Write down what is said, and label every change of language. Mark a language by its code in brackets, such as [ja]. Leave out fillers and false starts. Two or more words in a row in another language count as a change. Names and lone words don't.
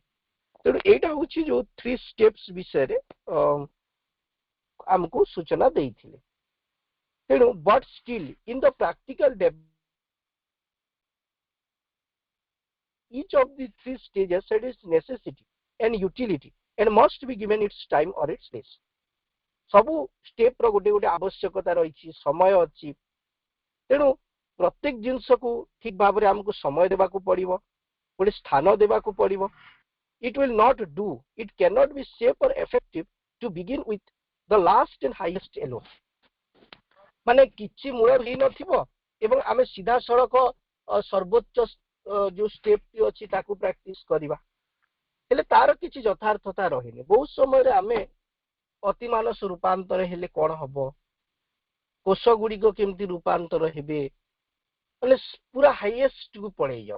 [or] ତେଣୁ ଏଇଟା ହଉଛି ଯୋଉ 3 steps ବିଷୟରେ ଆମକୁ ସୂଚନା ଦେଇଥିଲେ। [en] ତେଣୁ but still in the practical each of the 3 stages had its necessity and utility and must be given its time or its place। [or] ସବୁ ଷ୍ଟେପ ର ଗୋଟେ ଗୋଟେ ଆବଶ୍ୟକତା ରହିଛି, ସମୟ ଅଛି। ତେଣୁ ପ୍ରତ୍ୟେକ ଜିନିଷକୁ ଠିକ ଭାବରେ ଆମକୁ ସମୟ ଦେବାକୁ ପଡିବ, ଗୋଟେ ସ୍ଥାନ ଦେବାକୁ ପଡିବ। [en] It will not do, it cannot be safe or effective to begin with the last and highest alone। [or] ମାନେ କିଛି ମୂଳ ହେଇନଥିବ ଏବଂ ଆମେ ସିଧାସଳଖ ସର୍ବୋଚ୍ଚ ଯୋଉ ଷ୍ଟେପଟି ଅଛି ତାକୁ ପ୍ରାକ୍ଟିସ କରିବା, ହେଲେ ତାର କିଛି ଯଥାର୍ଥତା ରହିନି। ବହୁତ ସମୟରେ ଆମେ ଅତିମାନସ ରୂପାନ୍ତର ହେଲେ କଣ ହବ, କୋଷ ଗୁଡିକ କେମିତି ରୂପାନ୍ତର ହେବେ, ମାନେ ପୁରା ହାଇଏଷ୍ଟ କୁ ପଳେଇ ଯାଉ।